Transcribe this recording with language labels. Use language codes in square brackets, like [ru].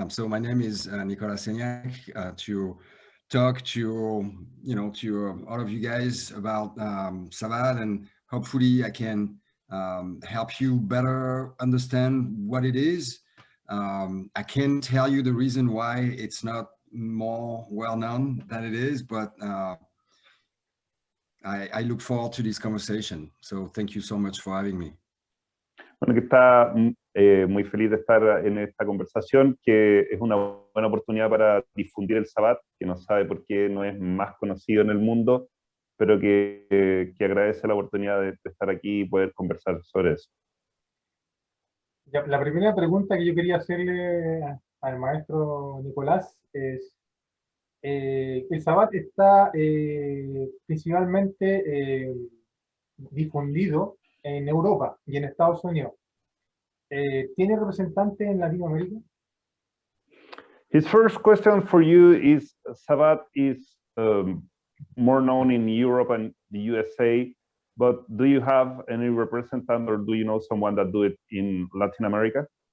[en] So my name is Nicolas to talk to all of you guys about Savate, and hopefully I can help you better understand what it is. I can tell you the reason why it's not more well known than it is, but I look forward to this conversation. So thank you so much for having me. [es] Bueno, que está muy feliz de estar en esta conversación, que es una buena oportunidad para difundir el Savate, que no sabe por qué no es más conocido en el mundo, pero que agradece la oportunidad de estar aquí y poder conversar sobre eso. La primera pregunta que yo quería hacerle al maestro Nicolás es, el Savate está principalmente difundido en Europa y en Estados Unidos. ¿Tiene representante en Latinoamérica? [en] His first question for you is, Savate is more known in Europe and the USA, but do you have any representative, or do you know someone that do it in Latin America?